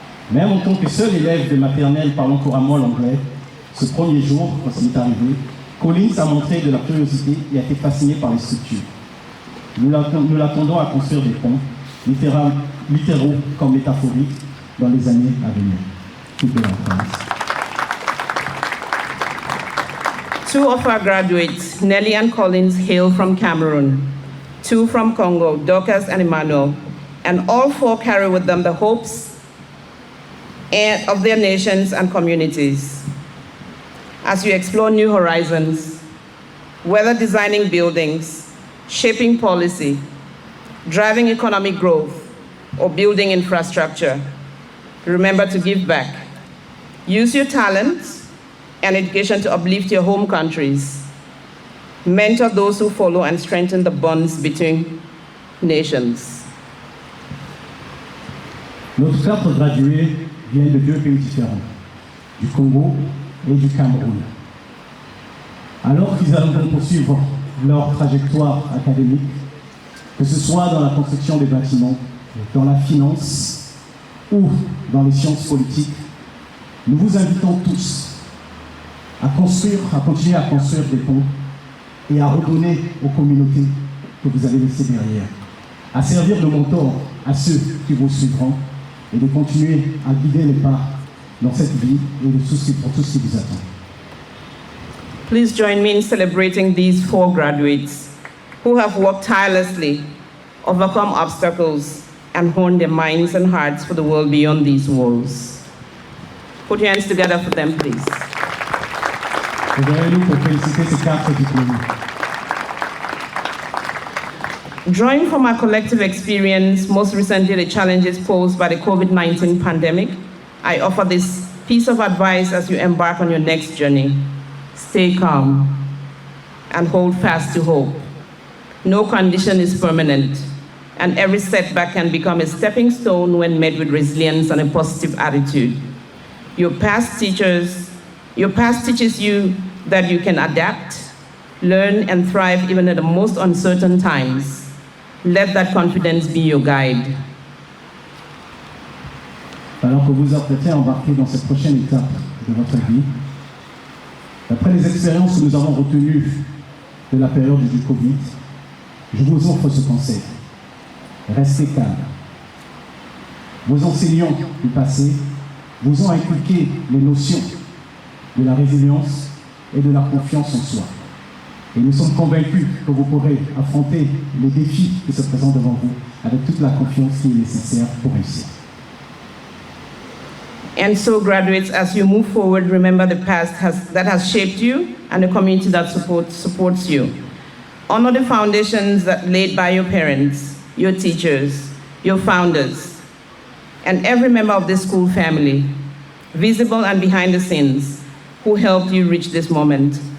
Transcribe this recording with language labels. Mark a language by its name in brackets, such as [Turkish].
[French] Même en tant que seul élève de maternelle parlant couramment l'anglais, ce premier jour, quand il est arrivé, Collins a montré de la curiosité et a été fasciné par les structures. Nous l'attendons à construire des ponts, littéraux comme métaphoriques, dans les années à venir. Toute de la France. [English] Two of our graduates, Nelly and Collins, hail from Cameroon. 2 from Congo, Dorcas and Emmanuel, and all 4 carry with them the hopes of their nations and communities. As you explore new horizons, whether designing buildings, shaping policy, driving economic growth, or building infrastructure, remember to give back. Use your talents and education to uplift your home countries. Mentor those who follow and strengthen the bonds between nations. [French] Nos 4 gradués viennent de 2 pays différents, du Congo et du Cameroun. Alors qu'ils allons poursuivre leur trajectoire académique, que ce soit dans la construction des bâtiments, dans la finance ou dans les sciences politiques, nous vous invitons tous à continuer à construire des ponts et à redonner aux communautés que vous avez laissées derrière, à servir de mentor à ceux qui vous suivront et de continuer à guider les pas dans cette vie et pour tout ce qui vous attend. [English] Please join me in celebrating these 4 graduates who have worked tirelessly, overcome obstacles, and honed their minds and hearts for the world beyond these walls. Put your hands together for them, please. [French] Derrière nous pour féliciter ces 4 diplômés. [English] Drawing from our collective experience, most recently the challenges posed by the COVID-19 pandemic, I offer this piece of advice as you embark on your next journey. Stay calm and hold fast to hope. No condition is permanent, and every setback can become a stepping stone when met with resilience and a positive attitude. Your past teaches you that you can adapt, learn, and thrive even at the most uncertain times. Let that confidence be your guide. [French] Alors que vous apprêtez à embarquer dans cette prochaine étape de votre vie, après les expériences que nous avons retenues de la période du Covid, je vous offre ce conseil. Restez calme. Vos enseignants du passé vous ont inculqué les notions de la résilience et de la confiance en soi. Et nous sommes convaincus que vous pourrez affronter les défis qui se présentent devant vous avec toute la confiance qui est nécessaire pour réussir. [English] And so, graduates, as you move forward, remember the past that has shaped you and the community that supports you. Honor the foundations that laid by your parents, your teachers, your founders, and every member of this school family, visible and behind the scenes, who helped you reach this moment.